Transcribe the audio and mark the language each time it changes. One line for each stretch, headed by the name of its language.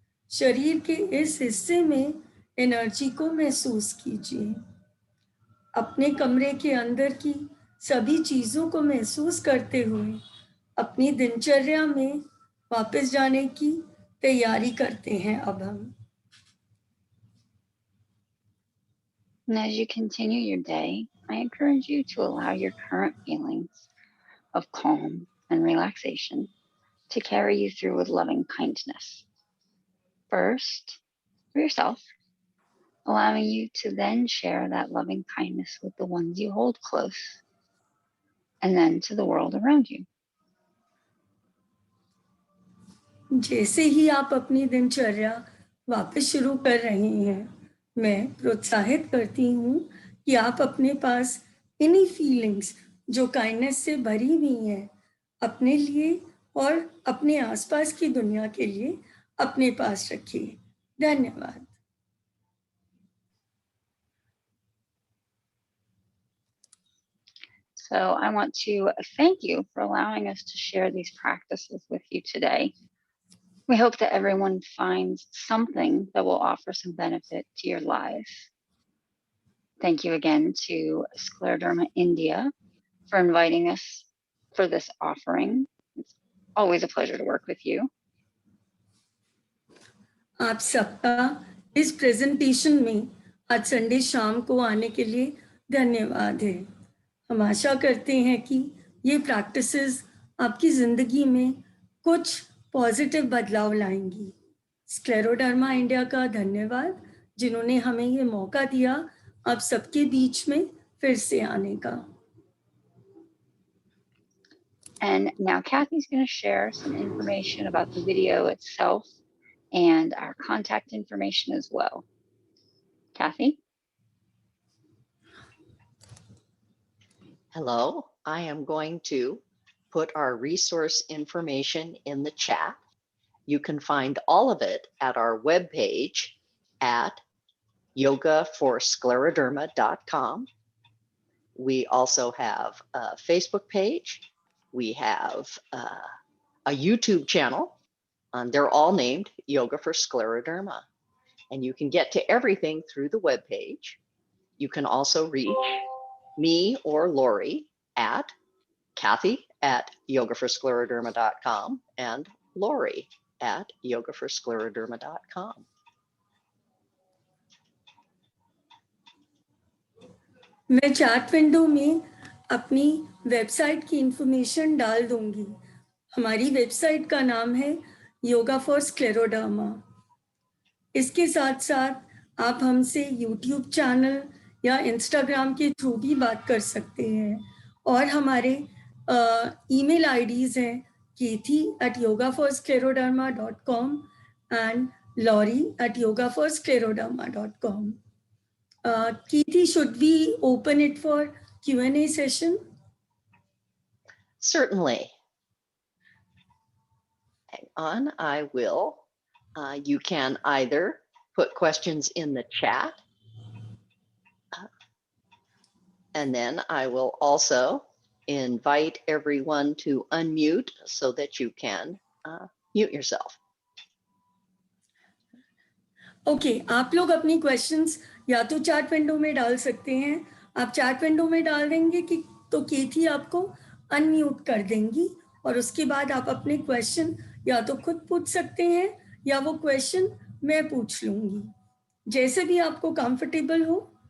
Hindi: शरीर के इस हिस्से में एनर्जी को महसूस कीजिए। अपने कमरे के अंदर की सभी चीज़ों को महसूस करते हुए अपनी दिनचर्या में वापस जाने की तैयारी करते हैं अब हम।
English: And as you continue your day, I encourage you to allow your current feelings of calm and relaxation to carry you through with loving kindness. First, for yourself, allowing you to then share that loving kindness with the ones you hold close, and then to the world around you.
Hindi: जैसे ही आप अपनी दिनचर्या वापस शुरू कर रहे हैं, मैं प्रोत्साहित करती हूँ कि आप अपने पास इन्हीं फीलिंग्स जो काइंडनेस से भरी हुई हैं, अपने लिए और अपने आसपास की दुनिया के लिए अपने पास रखिए। धन्यवाद।
English: So I want to thank you for allowing us to share these practices with you today. We hope that everyone finds something that will offer some benefit to your lives. Thank you again to Scleroderma India for inviting us for this offering. It's always a pleasure to work with you.
Hindi: आप सबका इस presentation में आज Sunday शाम को आने के लिए धन्यवाद है। हम आशा करते हैं कि ये प्रैक्टिसेस आपकी ज़िंदगी में कुछ पॉजिटिव बदलाव लाएंगी। स्क्लेरोडर्मा इंडिया का धन्यवाद, जिन्होंने हमें ये मौका दिया आप सबके बीच में फिर से आने का।
English: And now Kathy's going to share some information about the video itself and our contact information as well. Kathy? Hello, I am going to put our resource information in the chat. You can find all of it at our webpage at yogaforscleroderma.com. We also have a Facebook page. We have a YouTube channel. They're all named Yoga for Scleroderma. And you can get to everything through the webpage. You can also reach me or Lori at Kathy at yogaforscleroderma.com and Lori at yogaforscleroderma.com.
Hindi: मैं chat window में अपनी website की information डाल दूंगी। हमारी website का नाम है योगा फॉर स्क्लेरोडर्मा। इसके साथ साथ आप हमसे यूट्यूब चैनल या इंस्टाग्राम के थ्रू भी बात कर सकते हैं और हमारे ईमेल आईडीज़ हैं kethi@yogaforscleroderma.com and lori@yogaforscleroderma.com.
English: Kethi, should we open it for Q&A session? Certainly. Hang on, I will. You can either put questions in the chat, and then I will also invite everyone to unmute so that you can mute yourself.
Hindi: Okay, आप लोग अपनी questions या तो chat window में डाल सकते हैं। आप चैट विंडो में डाल देंगे कि तो केथी आपको अनम्यूट कर देंगी और उसके बाद आप अपने क्वेश्चन या तो खुद पूछ सकते हैं या वो क्वेश्चन मैं पूछ लूंगी, जैसे भी आपको कंफर्टेबल हो।